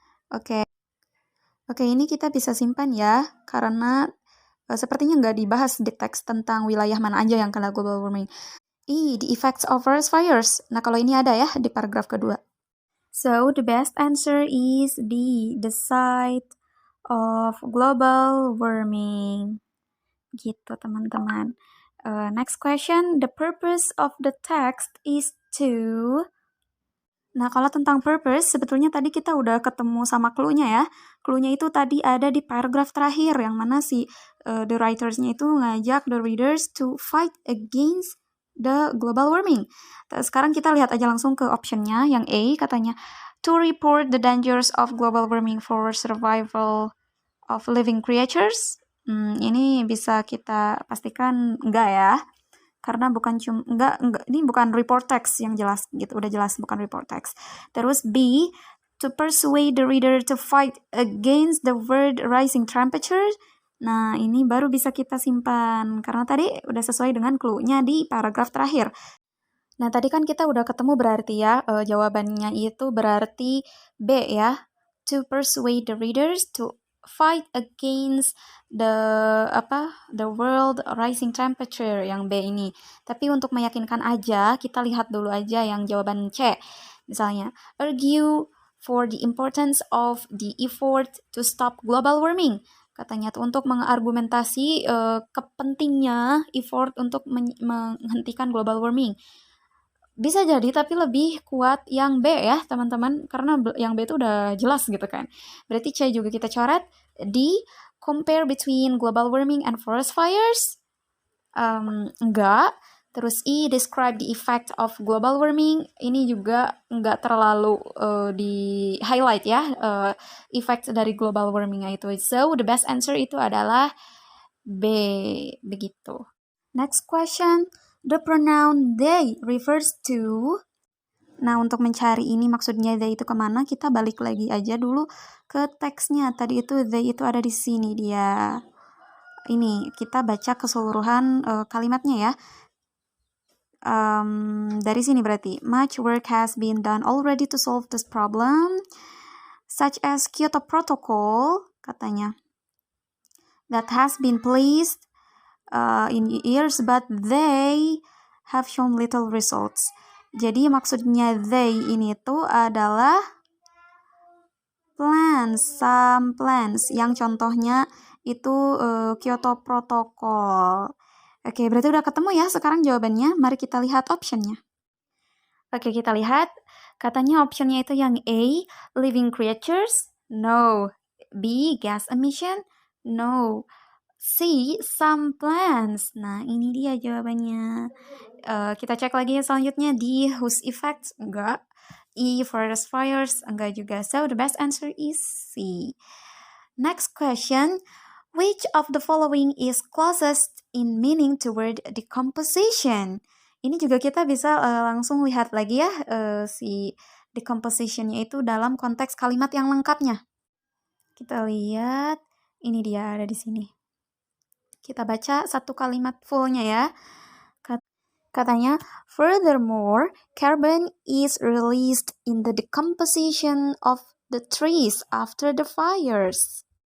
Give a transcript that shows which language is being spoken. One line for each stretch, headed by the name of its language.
Indonesian: Oke, ini kita bisa simpan ya, karena sepertinya nggak dibahas di teks tentang wilayah mana aja yang kena global warming.
English: The effects of forest fires.
Indonesian: Nah, kalau ini ada ya di paragraf kedua.
English: So, the best answer is D, the site of global warming.
Indonesian: Gitu, teman-teman.
English: Next question, the purpose of the text is to...
Indonesian: Nah, kalau tentang purpose, sebetulnya tadi kita udah ketemu sama clue-nya ya. Clue-nya itu tadi ada di paragraf terakhir, yang mana the writers-nya itu ngajak
English: the readers to fight against the global warming.
Indonesian: Sekarang kita lihat aja langsung ke option-nya, yang A katanya,
English: to report the dangers of global warming for survival of living creatures.
Indonesian: Ini bisa kita pastikan enggak ya. Karena bukan enggak, ini bukan report text yang jelas gitu, udah jelas bukan report text. Terus B,
English: to persuade the reader to fight against the world rising temperature.
Indonesian: Nah, ini baru bisa kita simpan karena tadi udah sesuai dengan clue-nya di paragraf terakhir. Nah, tadi kan kita udah ketemu berarti ya, jawabannya itu berarti B ya,
English: to persuade the readers to fight against the world rising temperature,
Indonesian: yang B ini. Tapi untuk meyakinkan aja, kita lihat dulu aja yang jawaban C. Misalnya,
English: argue for the importance of the effort to stop global warming.
Indonesian: Katanya tuh untuk mengargumentasi kepentingnya effort untuk menghentikan global warming. Bisa jadi, tapi lebih kuat yang B ya, teman-teman. Karena yang B itu udah jelas gitu kan. Berarti C juga kita coret.
English: D, compare between global warming and forest fires.
Indonesian: Enggak. Terus
English: E, describe the effect of global warming.
Indonesian: Ini juga enggak terlalu di highlight ya, effect dari global warming itu.
English: So, the best answer
Indonesian: itu adalah
English: B,
Indonesian: begitu.
English: Next question. The pronoun they refers to.
Indonesian: Nah, untuk mencari ini maksudnya they itu kemana, kita balik lagi aja dulu ke teksnya. Tadi itu they itu ada di sini dia. Ini kita baca keseluruhan kalimatnya ya. Dari sini berarti,
English: much work has been done already to solve this problem, such as Kyoto Protocol,
Indonesian: katanya,
English: that has been placed in years, but they have shown little results.
Indonesian: Jadi maksudnya they ini tuh adalah some plans, yang contohnya itu Kyoto Protocol. Oke, berarti udah ketemu ya sekarang jawabannya. Mari kita lihat optionnya. Oke, kita lihat. Katanya optionnya itu yang A,
English: living creatures. No. B, gas emission. No. C, some plants.
Indonesian: Nah, ini dia jawabannya. Kita cek lagi selanjutnya di whose effects. Enggak.
English: E, forest fires,
Indonesian: enggak juga.
English: So the best answer is C. Next question, which of the following is closest in meaning to word decomposition?
Indonesian: Ini juga kita bisa langsung lihat lagi ya si decomposition-nya itu dalam konteks kalimat yang lengkapnya. Kita lihat, ini dia ada di sini. Kita baca satu kalimat fullnya ya. Katanya,
English: furthermore, carbon is released in the decomposition of the trees after the fires.